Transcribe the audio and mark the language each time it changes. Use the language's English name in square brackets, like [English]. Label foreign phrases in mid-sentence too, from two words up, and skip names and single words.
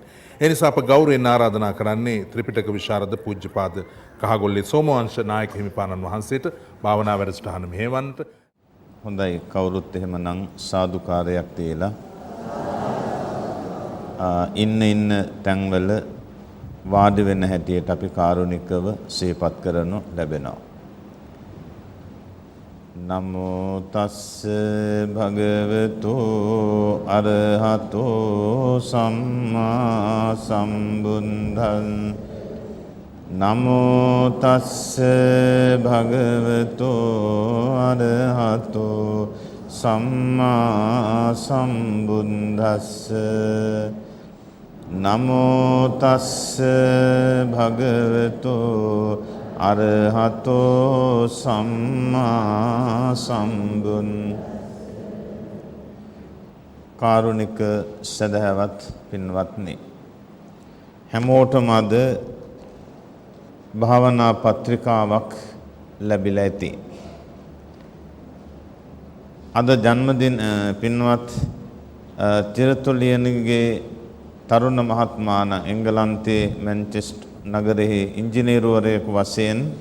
[Sinhala] ඒ නිසා අප ගෞරවයෙන් ආරාධනා කරන්නේ ත්‍රිපිටක විශාරද පූජ්‍යපාද කහගොල්ලේ සෝමවංශ නායක හිමිපාණන් වහන්සේට භාවනා වැඩසටහන මෙහෙවන්නට. හොඳයි, කවුරුත් එහෙමනම් සාදුකාරයක් තියලා ඉන්න තැන්වල වාඩි වෙන හැටියට අපි කාරුණිකව සිහිපත් කරනු ලැබෙනවා. [Pali] නමෝ තස්ස භගවතු අරහතෝ සම්මා සම්බුද්දං නමෝ තස්ස භගවතු අරහතෝ සම්මා සම්බුද්දස්ස නමෝ තස්ස භගවතු අරහතෝ සම්මා සම්බුන්. [Sinhala] කාරුණික සදහවත් පින්වත්නි, හැමෝටම අද භාවනා පත්‍රිකාවක් ලැබිලා ඇති. අද ජන්මදින පින්වත් තිරතුලියනගේ තරුණ මහත්මාන එංගලන්තයේ මැන්චෙස්ටර් නගරයේ ඉංජිනේරුවරයෙකු වශයෙන්